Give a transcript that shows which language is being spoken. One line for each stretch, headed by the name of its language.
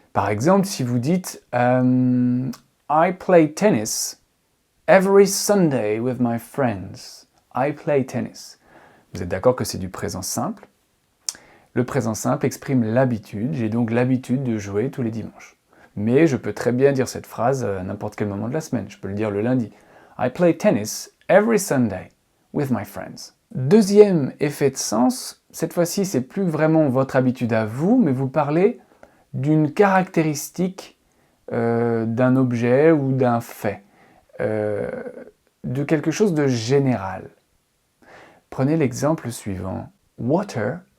French: Par exemple, si vous dites
English: I play tennis every Sunday with my friends. I play tennis.
French: Vous êtes d'accord que c'est du présent simple? Le présent simple exprime l'habitude. J'ai donc l'habitude de jouer tous les dimanches. Mais je peux très bien dire cette phrase à n'importe quel moment de la semaine. Je peux le dire le lundi.
English: I play tennis every Sunday with my friends.
French: Deuxième effet de sens, cette fois-ci, c'est plus vraiment votre habitude à vous, mais vous parlez d'une caractéristique d'un objet ou d'un fait, de quelque chose de général. Prenez l'exemple suivant. Water